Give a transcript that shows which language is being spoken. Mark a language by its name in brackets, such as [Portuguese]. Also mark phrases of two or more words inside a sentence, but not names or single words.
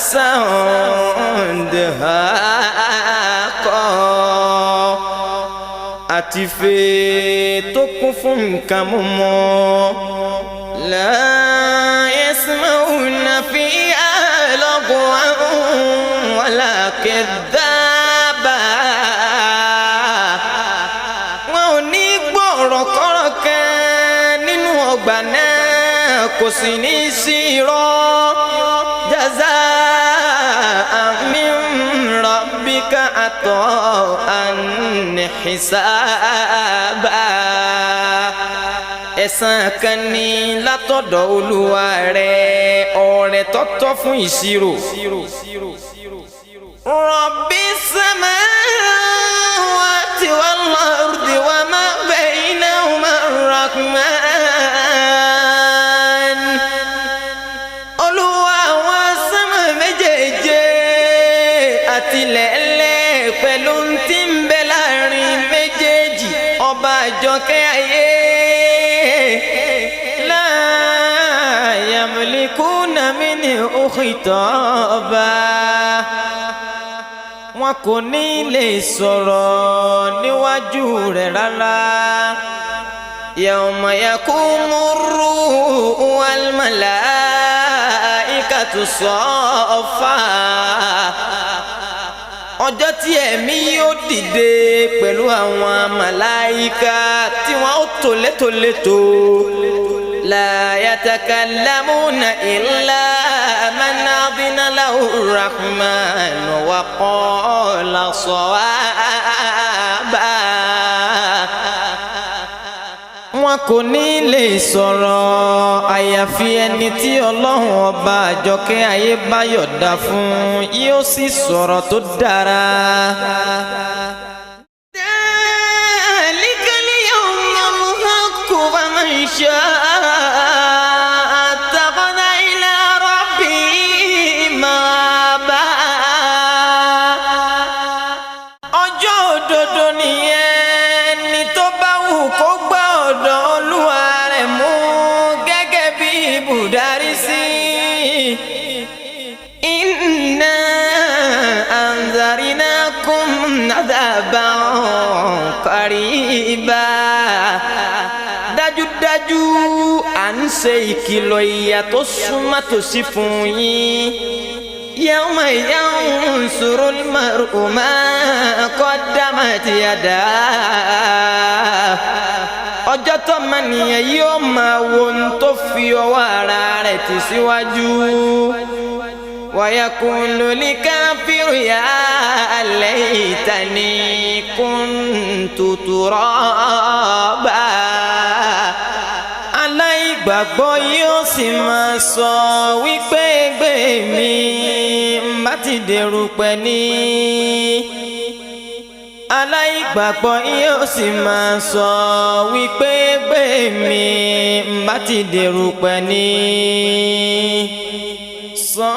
[Yoruba] sàǹdàkọ́ àti fèé tó kún fún nǹkan mímọ́ [Arabic] لا يسمعون فيها لغوا ولا كذابا. [Yoruba] wọn ò ní gbọ́ ọ̀rọ̀ kọ́rọ̀ kan nínú ọgbà náà kò sì ní sí irọ́. [Arabic] جزاء من ربهم عطاء حسابا [Yoruba] ẹ̀san kan ní látọ̀dọ̀ Olúwa rẹ̀ ọrẹ tọ́tọ́ fún ìṣirò. [Arabic] رب السماوات والأرض وما بينهما الرحمن. [Yoruba] Olúwa àwọn sánmà méjèèje àti ilẹ̀ pẹ̀lú tí ń bẹ láàrin méjèèjì ọba àjọkẹ́ ayé. [Arabic] لا يملكون منه خطابا. [Yoruba] Wọn kò ní lè sọ̀rọ̀ níwájú rẹ̀ rárá. [Arabic] يوم يقوم الروح والملائكة صفا. [Yoruba] Ọjọ́ tí ẹ̀mí yóò dìde pẹ̀lú àwọn màláíkà tí wọ́n ó tò létòlétò. [Arabic] لا يتكلمون إلا من أذن له الرحمن وقال صوابا. [Yoruba] Wọn kò ní lè sọ̀rọ̀ àyàfi ẹni tí Ọlọ́run ọba àjọkẹ́ ayé bá yọ̀dá fún yóò sì sọ̀rọ̀ tó dára. [Arabic] ذلك اليوم الحق فمن شاء اتخذ إلى ربه مآبا. [Yoruba] Ọjọ́ òdodo nìyẹn ni tó bá wù kó gbà ọ̀dọ̀ Olúwa rẹ̀ mú gẹ́gẹ́ bí ibùdarí sí. [Arabic] إنا أنذرناكم عذابا قريبا. [Yoruba] Dájúdájú à ń ṣe ìkìlọ̀ ìyà tó súnmọ́ tòsí fún yín. [Arabic] يوم ينظر المرء ما قدمت يداه. [Yoruba] Ọjọ́ tọ́mọnìyàn yóò máa wo ohun tó fi ọwọ́ ara rẹ̀ tì síwájú. [Arabic] ويقول الكافر يا ليتني كنت ترابا. [Yoruba] Aláìgbàgbọ́ yóò sì máa sọ wípé gbé mi bá ti dèrùpẹ̀ ní. Aláìgbàgbọ́ yóò sì máa sọ wípé gbé mi bá ti dèrùpẹ̀ ní.